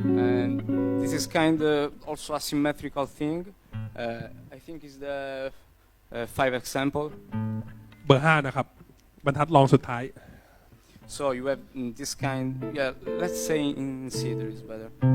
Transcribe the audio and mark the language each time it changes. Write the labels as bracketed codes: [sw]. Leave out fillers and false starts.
[en] And this is kind of also a symmetrical thing. I think it's the 5 example. [th] เบอร์5นะครับบรรทัดรองสุดท้าย [en] So you have this kind, yeah, let's say in C there is better.